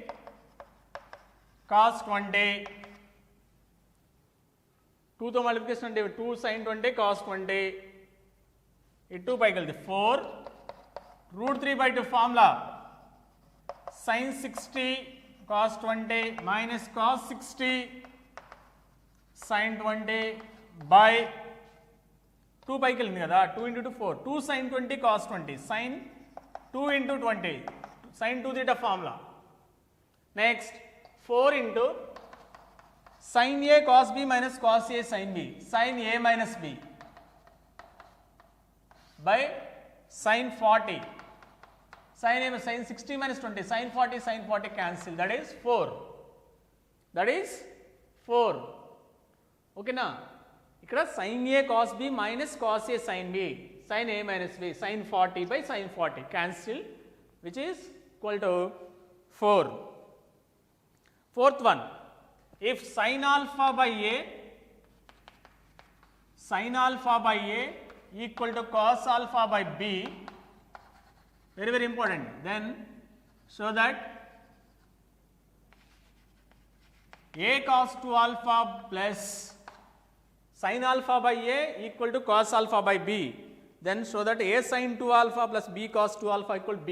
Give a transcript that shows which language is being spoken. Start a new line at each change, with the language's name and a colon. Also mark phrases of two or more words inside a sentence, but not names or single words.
English: cos 20, 2తో మల్టిప్లికేషన్ అంటే 2 sin 20 cos 20, ఈ 2
Telugu: పైకి వెళ్తే
English: 4 √3/2 ఫార్ములా sin 60 cos 20 minus cos 60 sin 20 by 2
Telugu: పైకి వెళ్ళింది కదా,
English: 2 into 2 4, 2 sin 20 cos 20 sin 2 into 20 sin 2 theta formula. Next 4 into sin A cos B minus cos A sin B sin A minus B by sin 40 sin A sin 60 minus 20 sin 40 cancel, that is 4, that is 4. Okay na, ikkada sin A cos B minus cos A sin B sin A minus B sin 40 by sin 40 cancel, which is equal to 4. Fourth one, if sin alpha by A equal to cos alpha by B, very important, then show that A cos 2 alpha plus sin alpha by A equal to cos alpha by B, then show that A sin 2 alpha plus B cos 2 alpha equal to B.